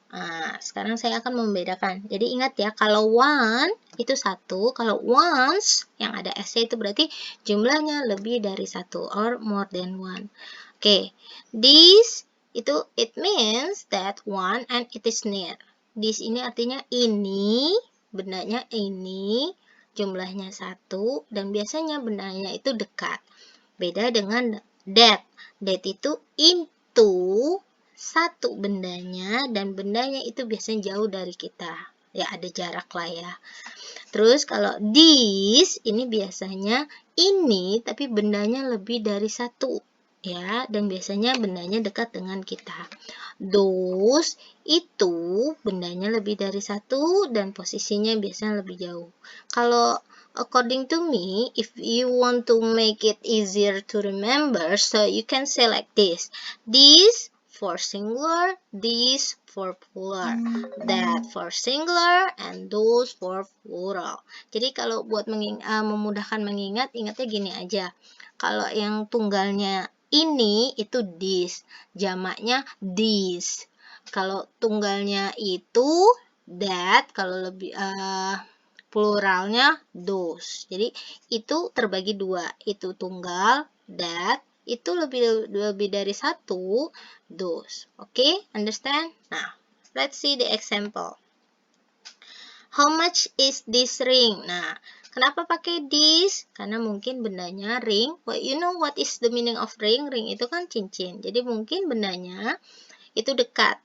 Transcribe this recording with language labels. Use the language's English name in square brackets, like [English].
[Indonesian] Nah, sekarang saya akan membedakan. Jadi ingat ya, kalau one itu satu, kalau ones yang ada s-nya itu berarti jumlahnya lebih dari satu [English] or more than one. Oke, this itu it means that one and it is near. [Indonesian] This ini artinya ini, bendanya ini, jumlahnya satu, dan biasanya bendanya itu dekat. Beda dengan that. That itu into satu bendanya, dan bendanya itu biasanya jauh dari kita. Ya, ada jarak lah ya. Terus kalau this, ini biasanya ini, tapi bendanya lebih dari satu. Ya, dan biasanya bendanya dekat dengan kita. Those, itu bendanya lebih dari satu, dan posisinya biasanya lebih jauh. [English] Kalau according to me, if you want to make it easier to remember, so you can say like this. This for singular, this for plural, that for singular, and those for plural. [Indonesian] Jadi kalau buat memudahkan mengingat, ingatnya gini aja. Kalau yang tunggalnya ini itu this, jamaknya these. Kalau tunggalnya itu that, kalau lebih pluralnya those. Jadi itu terbagi dua, itu tunggal that, itu lebih dari satu, those. [English] Okay, understand? Nah, let's see the example. How much is this ring? [Indonesian] Nah, kenapa pakai this? Karena mungkin bendanya ring. [English] Well, you know what is the meaning of ring? [Indonesian] Ring itu kan cincin. Jadi mungkin bendanya itu dekat.